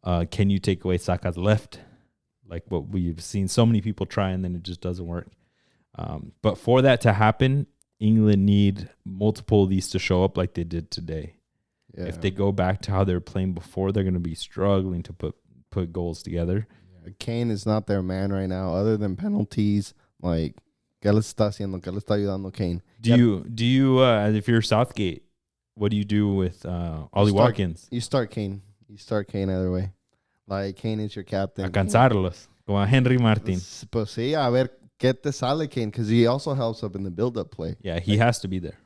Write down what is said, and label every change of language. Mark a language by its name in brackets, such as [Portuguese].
[English] Can you take away Saka's left? Like what we've seen so many people try, and then it just doesn't work. But for that to happen, England need multiple of these to show up like they did today. Yeah. If they go back to how they were playing before, they're going to be struggling to put goals together. Yeah. Kane is not their man right now, other than penalties. Like, [Spanish] ¿qué le está haciendo? ¿Qué le está ayudando Kane? [English] Do you if you're Southgate, what do you do with Ollie Watkins? You start Kane. You start Kane either way. Like, Kane is your captain. [Spanish] A cansarlos, como a Henry Martin. Pues sí, a ver qué te sale [English] Kane, because he also helps up in the build-up play. Yeah, he has to be there.